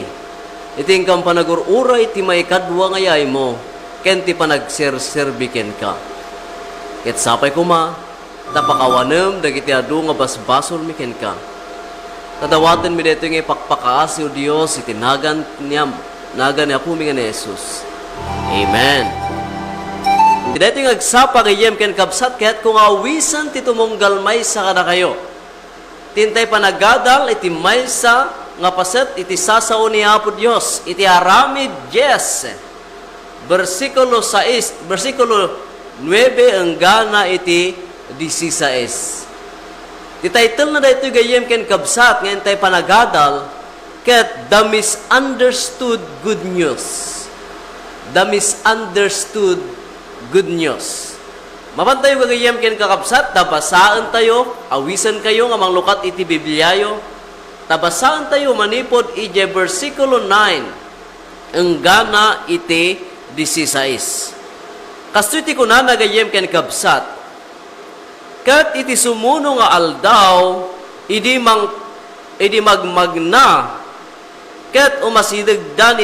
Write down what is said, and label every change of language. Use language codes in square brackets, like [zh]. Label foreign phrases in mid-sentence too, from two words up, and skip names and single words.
[ilo] Iting kam panagururay ti maikadwa nga yay mo ken ti panagserserbiken ka. Ket sapay kuma tapakawanem dagiti adu nga basbasol mi ken ka. Tadawaten mi daytoy nga ipakpakaas o Dios iti nagan niya po mi nga ni Jesus. Amen. Iti daytoy nga agsapa gayem ken kabsat ket kung awisan ti tumunggal maysa kada kayo. Tintay panagadal iti maysa nga paset iti sasao ni Apo Dios iti aramid 10 versikulo 9 enggana iti 16. Ti title na daytoy gayem ken kabsat ngayon tay panagadal ket [en] the misunderstood good news. The misunderstood good news. [ilo] Mapantay gayem ken kakabsat tabasaan tayo, awisan kayo nga manglukat iti Bibliayo. Tabasaan tayo manipod iti versikulo 9 enggana iti 16. Kastoy ti kunana gayem ken kabsat ket iti sumuno nga aldaw idi magmagna ket umasidegdan